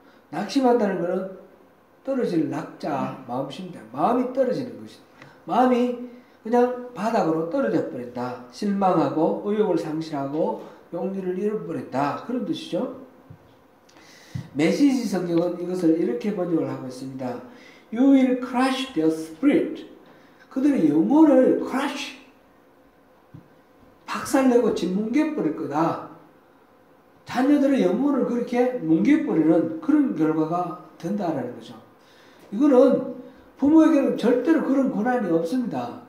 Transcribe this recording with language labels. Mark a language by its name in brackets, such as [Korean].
[Korean] 낙심한다는 것은 떨어질 낙자, 마음심자, 마음이 떨어지는 것이다. 마음이 그냥 바닥으로 떨어져 버린다. 실망하고 의욕을 상실하고 용기를 잃어버린다. 그런 뜻이죠. 메시지 성경은 이것을 이렇게 번역을 하고 있습니다. [English] You will crush their spirit. [Korean] 그들의 영혼을 crush, 박살내고 짓뭉개버릴 거다. 자녀들의 영혼을 그렇게 뭉개버리는 그런 결과가 된다라는 거죠. 이거는 부모에게는 절대로 그런 권한이 없습니다.